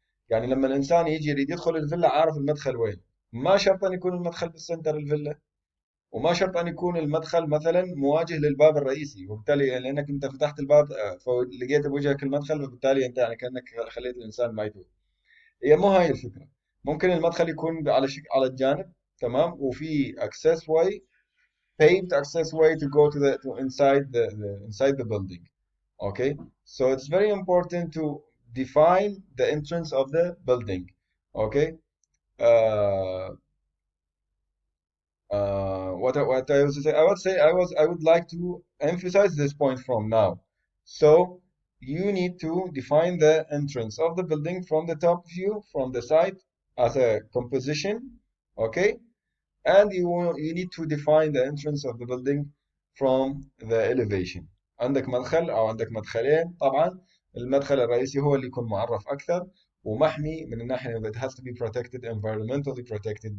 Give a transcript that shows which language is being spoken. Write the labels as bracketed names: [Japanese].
[Arabic] يعني لما الانسان يجي يريد يدخل الفيلا عارف المدخل وين. ما شرط ان يكون المدخل بالسنتر الفيلا، وما شرط ان يكون المدخل مثلا مواجه للباب الرئيسي، وبالتالي لانك انت فتحت الباب فلقيت بوجهك المدخل، فبالتالي انت يعني كانك خليت الانسان ما يتوه. هي مو هاي الفكره. ممكن المدخل يكون على على الجانب، تمام، وفي [English] access way, paved access way to go to the to inside inside the building. Okay, so it's very important to define the entrance of the building. Okay. uh, what I was to say, I would like to emphasize this point from now. So you need to define the entrance of the building from the top view, from the side, as a composition. Okay, and you need to define the entrance of the building from the elevation. [Arabic] عندك مدخل أو عندك مدخلين طبعا. المدخل الرئيسي هو اللي يكون معرف أكثر ومحمي من الناحية [English] it has to be protected, environmentally protected.